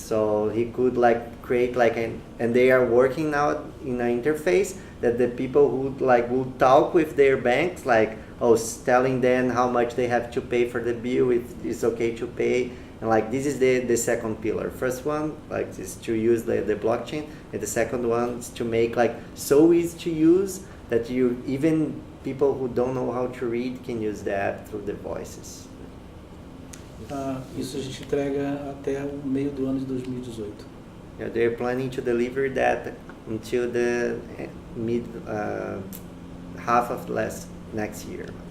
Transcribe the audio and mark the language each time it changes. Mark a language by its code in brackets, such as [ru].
[en] So he could like create like and they are working now in an interface that the people who like will talk with their banks, like telling them how much they have to pay for the bill, if it's okay to pay. And like this is the second pillar. First one like is to use the blockchain, and the second one is to make like so easy to use that you even people who don't know how to read can use the app through the voices. [pt] Isso a gente entrega até o meio do ano de 2018. [en] Yeah, they're planning to deliver that until the mid half of next year.